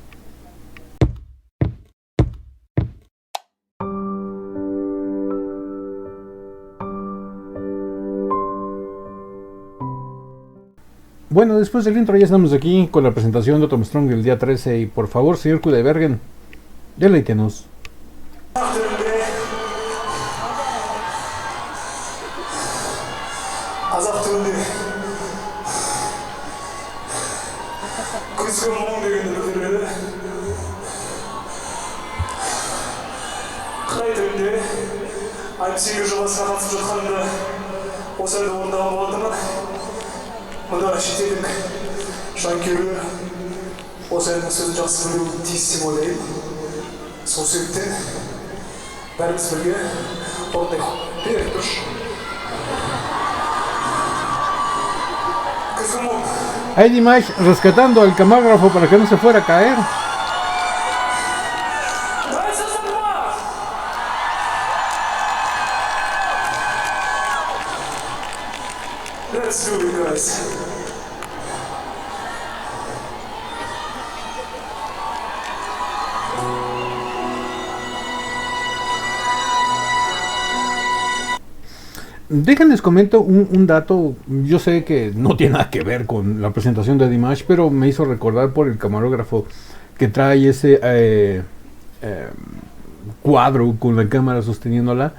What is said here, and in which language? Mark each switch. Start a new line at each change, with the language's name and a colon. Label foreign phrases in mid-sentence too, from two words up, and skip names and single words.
Spanish: Bueno, después del intro ya estamos aquí con la presentación de Autumn Strong del día 13. Y por favor, señor Kudebergen, deleítenos.
Kazakh: Azap түрінде күзгі мұң дегенді білдіреді. Қытай тілінде айтып жобасына қатысып жатқанымда осы әнді орындаған болатынмын. Мұнда шетелдік жанкүйерлер осы әннің сөзін жақсы білуі тиіс деп ойлаймын. Сол себептен бәріміз бірге орындайық. Берік тұршы.
Spanish: Ahí Dimash rescatando al camarógrafo para que no se fuera a caer.
English: Let's do it, guys.
Spanish: Déjenles comento un dato. Yo sé que no tiene nada que ver con la presentación de Dimash, pero me hizo recordar por el camarógrafo que trae ese cuadro con la cámara sosteniéndola.